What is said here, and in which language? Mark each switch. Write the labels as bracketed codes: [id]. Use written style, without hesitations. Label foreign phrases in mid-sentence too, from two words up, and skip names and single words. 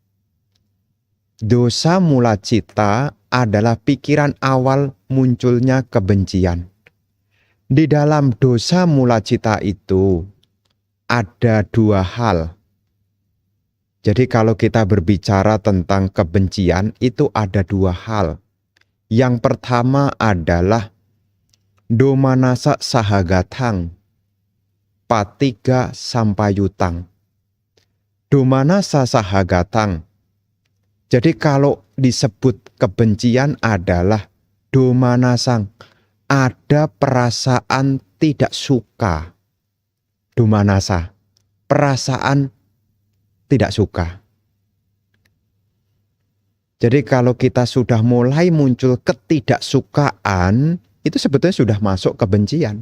[id] Dosa mula cita adalah pikiran awal munculnya kebencian. Di dalam dosa mula cita itu ada dua hal. Jadi kalau kita berbicara tentang kebencian itu ada dua hal. Yang pertama adalah [pi] domanasa sahagatang, patiga sampayutang. Domanasa sahagatang. [id] Jadi kalau disebut kebencian adalah domanasang, ada perasaan tidak suka. Domanasa, perasaan tidak suka. Jadi kalau kita sudah mulai muncul ketidaksukaan, itu sebetulnya sudah masuk kebencian.